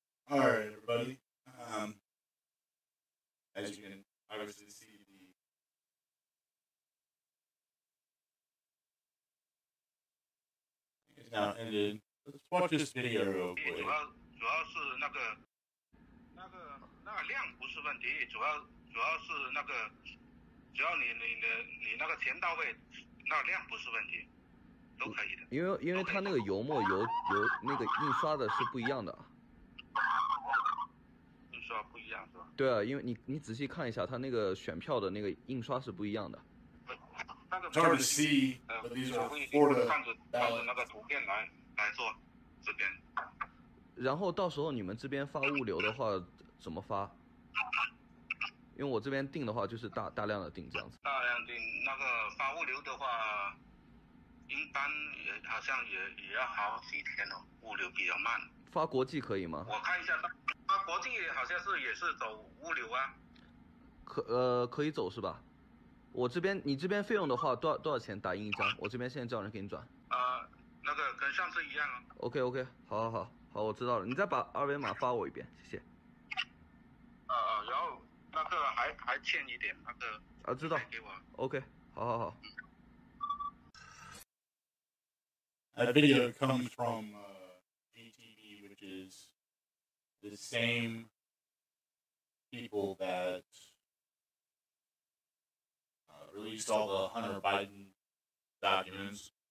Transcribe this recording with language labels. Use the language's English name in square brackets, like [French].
[English] All right, everybody. As you can obviously see, it's now ended. Let's watch this video real quick. [Chinese] 主要是那个量不是问题，主要是那个，只要你那个钱到位，那量不是问题，都可以的。因为它那个油墨油那个印刷的是不一样的。印刷不一样是吧？对啊，因为你仔细看一下，它那个选票的那个印刷是不一样的。 [English] It's hard to see, but these are Florida [Chinese] 看着那个图片来做这边。然后到时候你们这边发物流的话怎么发？因为我这边订的话就是大量的订这样子。大量订那个发物流的话，一般也好像也要好几天哦，物流比较慢。发国际可以吗？我看一下，发国际好像也是走物流啊。可以走是吧？你这边费用的话多少钱打印一张？我这边现在叫人给你转。那个跟上次一样啊。 OK， 好，我知道了。你再把二维码发我一遍，谢谢。然后那个还欠一点那个。知道。给我。 OK， 好。 [English] That video comes from GTV, which is the same people that released all the Hunter Biden documents.